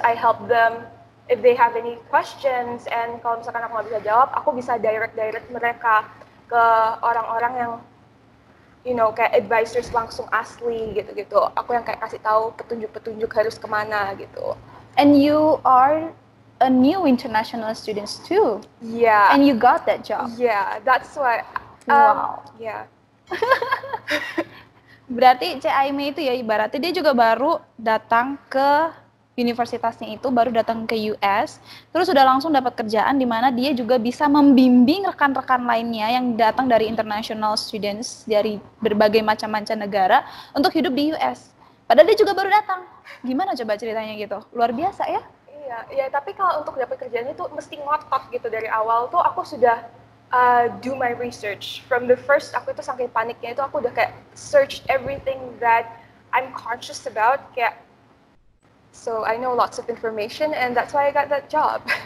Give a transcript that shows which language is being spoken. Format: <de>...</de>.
<en>I help them if they have any questions.</en> <id>And kalau misalkan aku nggak bisa jawab, aku bisa direct mereka ke orang-orang yang kayak advisors langsung asli gitu-gitu. Aku yang kayak kasih tahu petunjuk-petunjuk harus kemana gitu.</id> <en>And you are a new international student too. Yeah. And you got that job. Yeah, that's why. Wow. Yeah.</en> <id>Berarti Aime itu ya ibaratnya dia juga baru datang ke universitasnya itu, baru datang ke US, terus sudah langsung dapat kerjaan di mana dia juga bisa membimbing rekan-rekan lainnya yang datang dari international students dari berbagai macam-macam negara untuk hidup di US. Padahal dia juga baru datang. Gimana coba ceritanya gitu? Luar biasa ya? Iya, tapi kalau untuk dapat kerjaan itu mesti ngotot gitu dari awal tuh aku sudah</id> <en>do my research. From the first,</en> <id>aku itu saking paniknya itu aku udah kayak</id> <en>search everything that I'm conscious about, kayak so I know lots of information and that's why I got that job.</en>